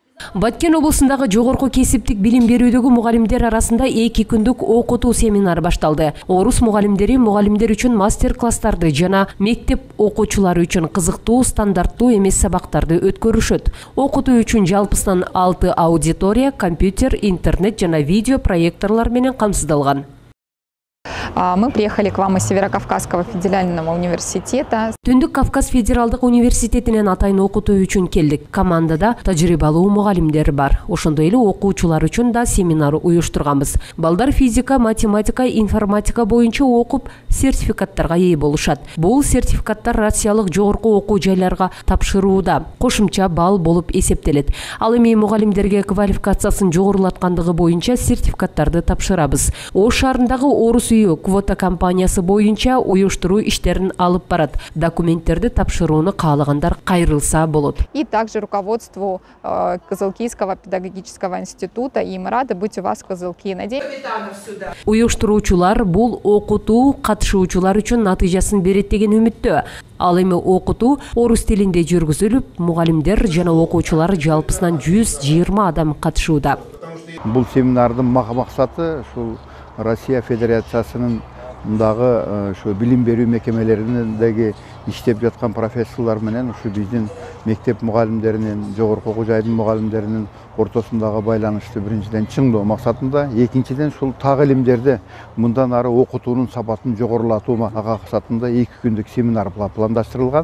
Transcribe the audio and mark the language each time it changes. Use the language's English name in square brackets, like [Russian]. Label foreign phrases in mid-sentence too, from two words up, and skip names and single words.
[Kyrgyz] Баткен облусундагы жогорку кесиптик билим берүүдөгү мугалимдер арасында 2 күндүк окутуу семинары башталды. Орус мугалимдери мугалимдер үчүн мастер-класстарды жана мектеп окуучулары үчүн кызыктуу стандарттуу эмес сабактарды өткөрүшөт. Окутуу үчүн жалпысынан 6 аудитория, компьютер, интернет жана видео проекторлор менен камсыздалган. [Russian] Мы приехали к вам из Северокавказского федерального университета. [Kyrgyz] Түндүк Кавказ федералдык университетинен атайын окутуу үчүн келдик. Командада тажрыйбалуу мугалимдер бар. Ошондой эле окуучулар үчүн да семинар уюштурганбыз. Балдар физика, математика, информатика боюнча окуп, сертификаттарга ээ болушат. Бул сертификаттар Россиялык жогорку окуу жайларга тапшырууда кошумча балл болуп эсептелет. Ал эми мугалимдерге квалификациясын жогорулаткандыгы боюнча сертификаттарды тапшырабыз. Ош шаарындагы Орус үйү квота компаниясы боюнча уюштуруу иштерин алып барат. Документтерди тапшырууну каалагандар кайрылса болот. [Russian] И также руководству Кызылкийского педагогического института, и мы рады быть у вас в Кызылкии. [Kyrgyz] Уюштуруучулар бул окутуу катышуучулар үчүн натыйжасын берет деген үмүттө. Ал эми окутуу орус тилинде жүргүзүлүп, мугалимдер жана окуучулар жалпысынан 120 адам катышууда. Бул семинардын максаты ушул Россия Федерациясынын дагы билим берүү мекемелеринде иштеп жаткан профессорлор менен ушу биздин мектеп мугалимдеринин, жогорку окуу жайдын мугалимдеринин ортосундагы байланышты биринчиден чыңдоо максатында, экинчиден ушул так илимдерди мындан ары окутуунун сапатын жогорулатуу максатында 2 күндүк семинар пландаштырылган.